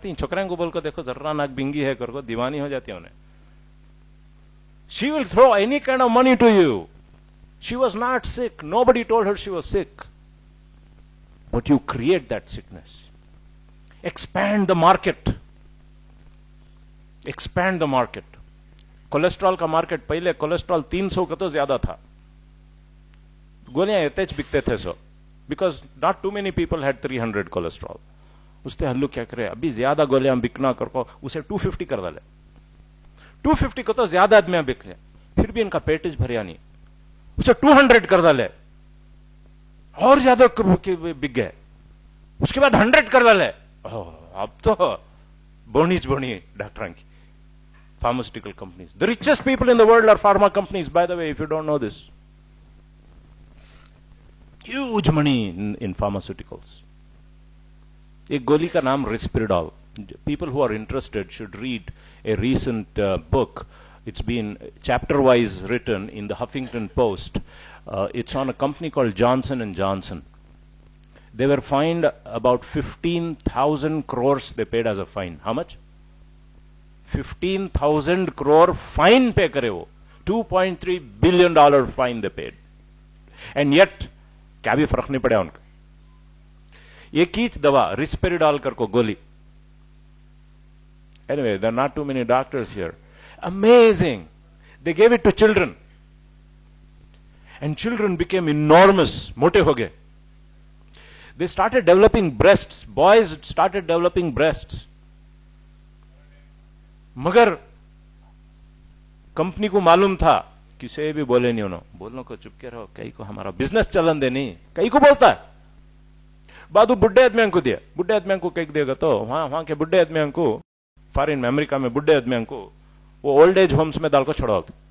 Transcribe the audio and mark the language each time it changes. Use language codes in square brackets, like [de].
[hi] छोकराओं को बोल को देखो जर्रा नाक बिंगी है कर को दीवानी हो जाती है उन्हें. [en] She will throw any kind of money to you. She was not sick. Nobody told her she was sick. But you create that sickness. Expand the market. Expand the market. [hi] Cholesterol का market पहले cholesterol 300 का तो ज्यादा था. गोलियां यथेच बिकते थे सो. [en] Because not too many people had 300 cholesterol. [hi] उससे हल्लू क्या करे, अभी ज्यादा गोलियां बिकना करको उसे 250 कर डाले. 250 को तो ज्यादा आदमी बिक ले, फिर भी इनका पेटेज भरिया नहीं. उसे 200 कर डाले और ज्यादा बिक गए. उसके बाद 100 कर डाले. अब तो बोनी डॉक्टर की pharmaceutical companies. [en] The richest people in the world are pharma companies, by the way, if you don't know this. Huge money in pharmaceuticals. [hi] एक गोली का नाम Risperdal. [en] People who are interested should read a recent book. It's been chapter-wise written in the Huffington Post. It's on a company called Johnson & Johnson. They were fined about 15,000 crores they paid as a fine. How much? [hi] 15,000 crore fine pay करे वो. [en] $2.3 billion fine they paid. And yet, [hi] क्या भी फर्क नहीं पड़ा उनका. एक ही दवा Risperdal करको गोली. [en] Anyway, there are not too many doctors here. Amazing. They gave it to children. And children became enormous. [hi] मोटे हो गए. [en] They started developing breasts. Boys started developing breasts. [hi] मगर कंपनी को मालूम था, किसे भी बोले नहीं उन्होंने. बोलने को चुप के रहो, कई को हमारा बिजनेस चलन दे नहीं. कई को बोलता है बादू बुढ़े आदमियों को दिया. बुढ़े आदमियों को कई देगा तो वहां के बुढ़े आदमियों को, फॉरेन में अमेरिका में बुढ़े आदमियों को वो ओल्ड एज होम्स में डाल को छोड़ा.